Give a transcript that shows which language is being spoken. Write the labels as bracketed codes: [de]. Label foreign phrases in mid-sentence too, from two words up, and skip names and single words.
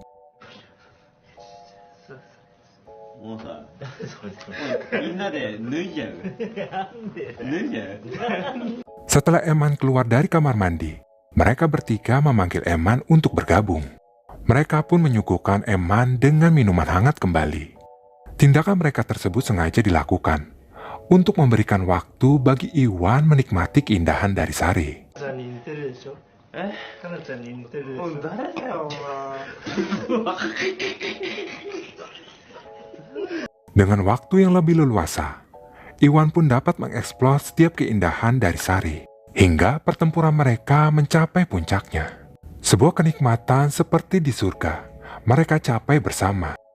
[id] Setelah Eman keluar dari kamar mandi, mereka bertiga memanggil Eman untuk bergabung. Mereka pun menyuguhkan Eman dengan minuman hangat kembali. Tindakan mereka tersebut sengaja dilakukan untuk memberikan waktu bagi Iwan menikmati keindahan dari Sari. [ja] さんに似てるでしょ。かなちゃんに似てるでしょ。誰だよ、お前。 [id] Dengan waktu yang lebih leluasa, Iwan pun dapat mengeksplor setiap keindahan dari Sari, hingga pertempuran mereka mencapai puncaknya. Sebuah kenikmatan seperti di surga, mereka capai bersama.